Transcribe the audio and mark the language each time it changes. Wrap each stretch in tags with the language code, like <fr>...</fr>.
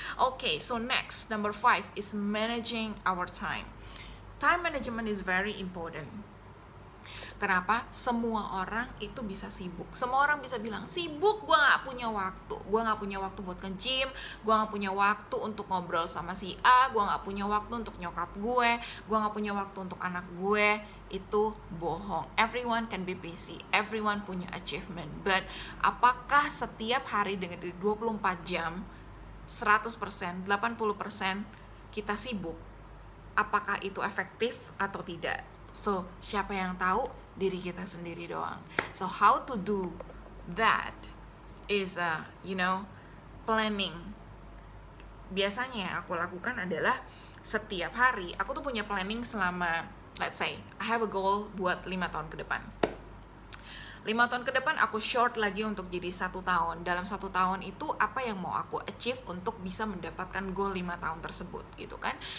<en>Okay, so next, number 5 is managing our time. Time management is very important.</en> <id>Kenapa? Semua orang itu bisa sibuk. Semua orang bisa bilang, sibuk, gue gak punya waktu. Gue gak punya waktu buat nge-gym, gue gak punya waktu untuk ngobrol sama si A, gue gak punya waktu untuk nyokap gue gak punya waktu untuk anak gue. Itu bohong.</id> <en>Everyone can be busy, everyone punya achievement.</en> <id>But apakah setiap hari dengan 24 jam, 100%, 80% kita sibuk? Apakah itu efektif atau tidak? So, siapa yang tahu? Diri kita sendiri doang.</id> <en>So, how to do that is, planning.</en> <id>Biasanya yang aku lakukan adalah setiap hari, aku tuh punya planning selama,</id> <en>let's say, I have a goal</en> <id>buat 5 tahun ke depan. 5 tahun ke depan aku short lagi untuk jadi 1 tahun. Dalam 1 tahun itu apa yang mau aku achieve untuk bisa mendapatkan goal 5 tahun tersebut gitu kan.</id>